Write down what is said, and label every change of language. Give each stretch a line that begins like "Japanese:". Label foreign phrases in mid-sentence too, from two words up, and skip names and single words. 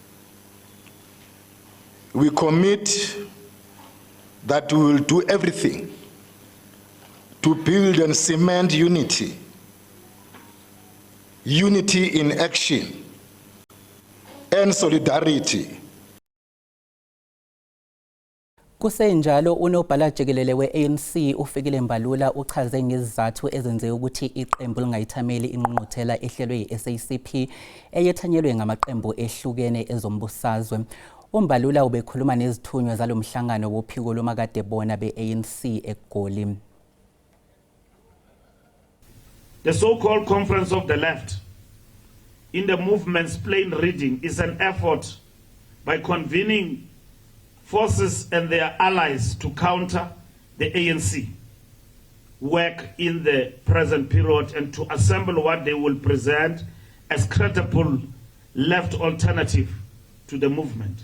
English: We commit that we will do everything to build and cement unity, unity in action, and solidarity.
Zulu: Kusenjalo unobhala jikelele we-ANC uFikile Mbalula uchaze ngezizathu ezenze ukuthi iqembu lingayithameli ingqungquthela ehlelwe yi-SACP eyethanyelwe ngamaqembu ehlukene ezombusazwe. Umbalula ubekhuluma nezithunywa zalomhlangano wophiko lomakade bona be-ANC eGoli.
English: The so-called Conference of the Left in the movement's plain reading is an effort by convening forces and their allies to counter the ANC work in the present period and to assemble what they will present as credible left alternative to the movement.